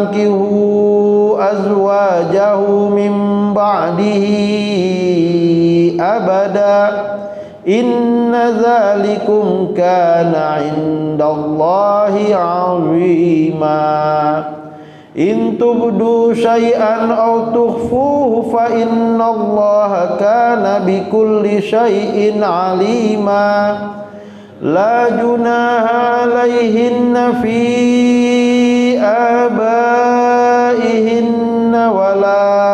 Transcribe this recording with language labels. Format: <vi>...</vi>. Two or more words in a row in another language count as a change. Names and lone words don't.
<ar>تنكحوا أزواجه من بعده أبدا إن ذلكم كان عند الله عظيما إن تبدوا شيئا أو تخفوه فإن الله كان بكل شيء عليما لا جناح عليهن في آبائهن ولا</ar>